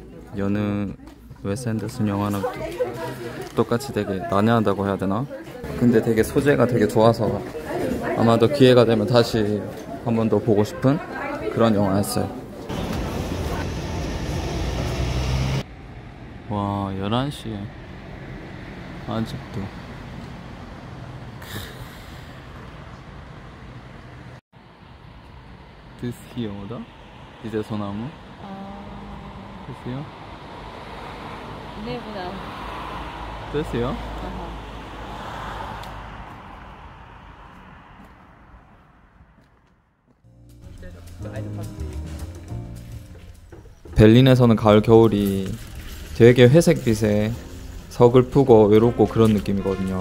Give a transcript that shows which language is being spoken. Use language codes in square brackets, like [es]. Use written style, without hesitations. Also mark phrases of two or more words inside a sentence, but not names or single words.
[ko] 여느 웨스 앤더슨 영화랑 똑같이 되게 난해하다고 해야 되나? 근데 되게 소재가 되게 좋아서 아마도 기회가 되면 다시 한 번 더 보고 싶은 그런 영화였어요. 와, 11시에 아직도 [de] Das hier, oder? Dieser 소나무? Das Nee, genau. Das hier? Aha. [ko] 베를린에서는 가을 겨울이 되게 회색빛에 서글프고 외롭고 그런 느낌이거든요.